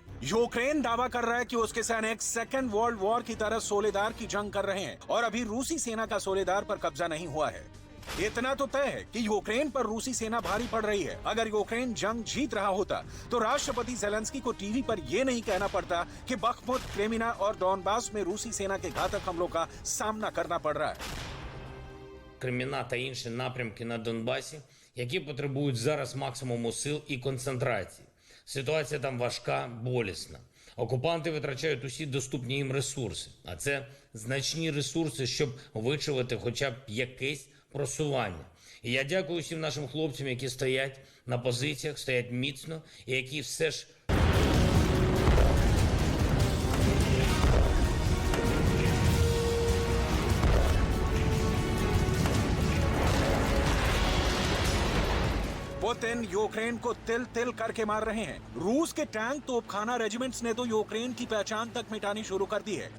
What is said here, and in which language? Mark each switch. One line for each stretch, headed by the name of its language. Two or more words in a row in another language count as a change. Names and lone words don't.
Hindi: यूक्रेन दावा कर रहा है कि उसके सैनिक सेकेंड वर्ल्ड वॉर की तरह सोलेदार की जंग कर रहे हैं और अभी रूसी सेना का सोलेदार पर कब्जा नहीं हुआ है। इतना तो तय है कि यूक्रेन पर रूसी सेना भारी पड़ रही है। अगर यूक्रेन जंग जीत रहा होता तो राष्ट्रपति ज़ेलेंस्की को टीवी पर यह नहीं कहना पड़ता कि बख्मुत, क्रेमिना और डॉनबास में रूसी सेना के घातक हमलों का सामना करना पड़ रहा है।
Ukrainian: Креміна та інші напрямки на Донбасі, які потребують зараз максимуму сил і концентрації. Ситуація там важка, болісна. Окупанти витрачають усі доступні їм ресурси, а це значні ресурси, щоб вичавити хоча б якесь просування. І я дякую всім нашим хлопцям, які стоять на позиціях, стоять міцно і які все ж
Hindi: पुतिन यूक्रेन को तिल तिल करके मार रहे हैं। रूस के टैंक तोपखाना रेजिमेंट्स ने तो यूक्रेन की पहचान तक मिटानी शुरू कर दी है।